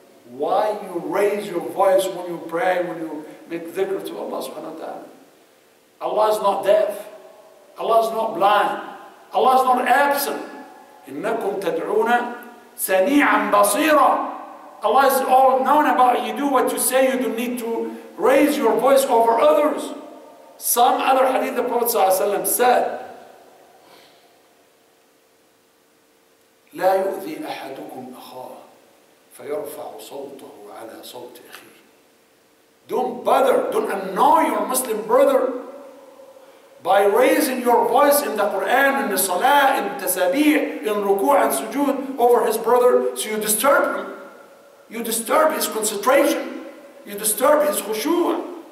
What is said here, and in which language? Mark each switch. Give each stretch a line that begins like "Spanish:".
English: Why you raise your voice when you pray, when you make dhikr to Allah subhanahu wa ta'ala? Allah is not deaf. Allah is not blind. Allah is not absent.
Arabic: إنكم تدعون سميعا بصيرا.
English: Allah is all known about you. Do what you say. You don't need to raise your voice over others. Some other hadith the Prophet ﷺ said,
Arabic: لا يؤذي أحدكم أخاه فيرفع صوته على صوت أخيه.
English: Don't bother, don't annoy your Muslim brother by raising your voice in the Quran, in the Salah, in Tasabih, in Ruku' and Sujood over his brother, so you disturb him. You disturb his concentration. You disturb his khushu'.